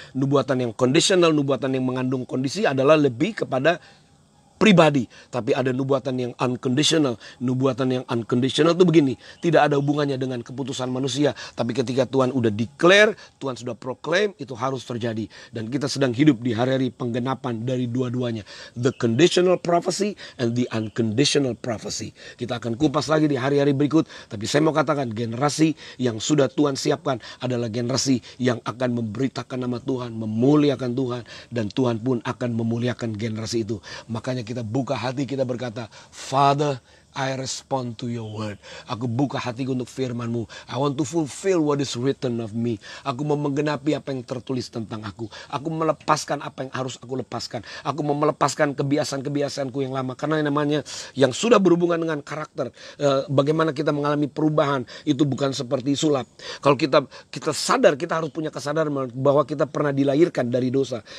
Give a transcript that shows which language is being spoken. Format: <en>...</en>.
<id>Nubuatan yang conditional, nubuatan yang mengandung kondisi adalah lebih kepada pribadi. Tapi ada nubuatan yang unconditional. Nubuatan yang unconditional itu begini, tidak ada hubungannya dengan keputusan manusia. Tapi ketika Tuhan udah declare, Tuhan sudah proclaim, itu harus terjadi. Dan kita sedang hidup di hari-hari penggenapan dari dua-duanya.</id> <en>The conditional prophecy and the unconditional prophecy.</en> <id>Kita akan kupas lagi di hari-hari berikut. Tapi saya mau katakan, generasi yang sudah Tuhan siapkan adalah generasi yang akan memberitakan nama Tuhan, memuliakan Tuhan. Dan Tuhan pun akan memuliakan generasi itu. Makanya kita buka hati, kita berkata, Father,</id> <en>I respond to your word.</en> <id>Aku buka hatiku untuk firman-Mu.</id> <en>I want to fulfill what is written of me.</en> <id>Aku mau menggenapi apa yang tertulis tentang aku. Aku melepaskan apa yang harus aku lepaskan. Aku mau melepaskan kebiasaan-kebiasaanku yang lama. Karena yang namanya yang sudah berhubungan dengan karakter. Bagaimana kita mengalami perubahan. Itu bukan seperti sulap. Kalau kita sadar, kita harus punya kesadaran bahwa kita pernah dilahirkan dari dosa.</id>